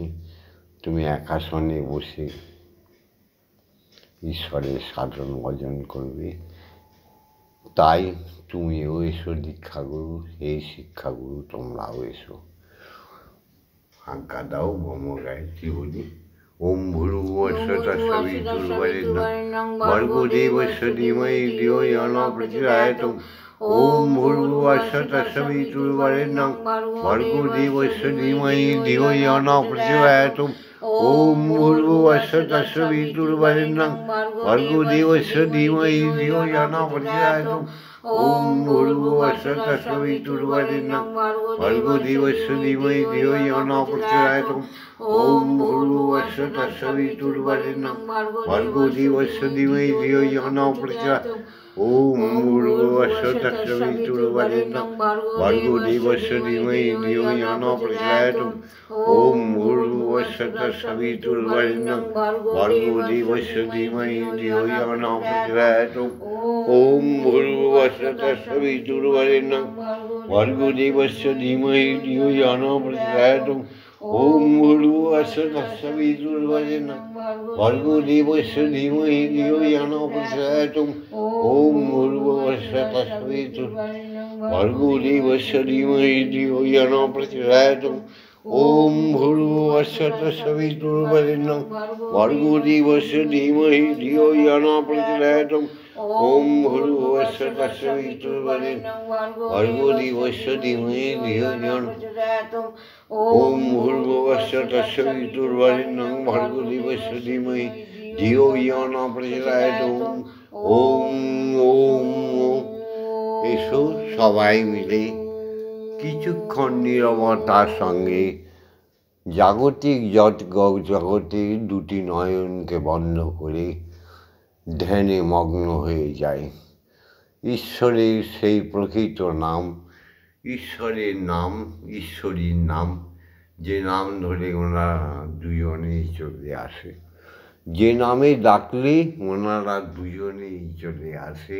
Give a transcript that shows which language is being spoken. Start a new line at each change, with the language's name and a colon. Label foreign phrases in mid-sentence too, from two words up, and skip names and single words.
Bangla: তুমি এক আসনে বসে ঈশ্বরের সাধন ভজন করবে। তাই তুমিও এসো দীক্ষাগুরু, এই শিক্ষাগুরু তোমরাও এসো। আজ্ঞা দাও, ব্রহ্ম গায়ত্রী বলি।
Sanskrit: ওম ভূর্ভুবস্সুঃ তৎসবিতুর্বরেণ্যং ভর্গো দেবস্য ধীমহি ধিয়ো ইয়ো ন প্রচোদয়াৎ। ওম ভূর্ভুবস্সুঃ তৎসবিতুর্বরেণ্যং ভর্গো দেবস্য ধীমহি ধিয়ো ইয়ো ন প্রচোদয়াৎ। ওম ভূর্ভুবস্সুঃ তৎসবিতুর্বরেণ্যং ভর্গো দেবস্য ধীমহি ধিয়ো ইয়ো ন প্রচোদয়াৎ। ওম ভূর্ভুবস্সুঃ তৎসবিতুর্বরেণ্যং ভর্গো দেবস্য ধীমহি ধিয়ো ইয়ো ন প্রচোদয়াৎ। ওম ভূর্ভুবস্সুঃ তৎসবিতুর্বরেণ্যং ভর্গো দেবস্য ধীমহি ধিয়ো ইয়ো ন প্রচোদয়াৎ। ওম ভূর্ভুবস্সুঃ তৎসবিতুর্বরেণ্যং ভর্গো দেবস্য ধীমহি ধিয়ো ইয়ো ন প্রচোদয়াৎ। ওম ভূর্ভুবস্সুঃ তৎসবিতুর্বরেণ্যং ভর্গো দেবস্য ধীমহি ধিয়ো ইয়ো ন প্রচোদয়াৎ। ওম ভূর্ভুবস্সুঃ তৎসবিতুর্বরেণ্যং ভর্গো দেবস্য ধীমহি ধিয়ো ইয়ো ন প্রচোদয়াৎ। ওম ভূর্ভুবস্সুঃ তৎসবিতুর্বরেণ্যং ভর্গো দেবস্য ধীমহি ধিয়ো ইয়ো ন প্রচোদয়াৎ। ওম ভূর্ভুবস্সুঃ তৎসবিতুর্বরেণ্যং ভর্গো দেবস্য ধীমহি ধিয়ো ইয়ো ন প্রচোদয়াৎ। ওম ভূর্ভুবস্সুঃ তৎসবিতুর্বরেণ্যং ভর্গো দেবস্য ধীমহি ধিয়ো ইয়ো ন প্রচোদয়াৎ। ওম ভূর্ভুবস্সুঃ তৎসবিতুর্বরেণ্যং ভর্গো দেবস্য ধীমহি ধিয়ো ইয়ো ন প্রচোদয়াৎ। ওম ভূর্ভুবস্সুঃ তৎসবিতুর্বরেণ্যং ভর্গো দেবস্য ধীমহি ধিয়ো ইয়ো ন প্রচোদয়াৎ। ওম ওম ওম।
Bangla: এসো সবাই মিলে কিছুক্ষণ নীরবতার সঙ্গে জাগতিক জগতে দুটি নয়নকে বন্ধ করে ধ্যানে মগ্ন হয়ে যায়। ঈশ্বরের সেই প্রকৃত নাম, ঈশ্বরের নাম, ঈশ্বরীর নাম, যে নাম ধরে ওনারা দুজনেই চলে আসে, যে নামে ডাকলে ওনারা দুজনেই চলে আসে।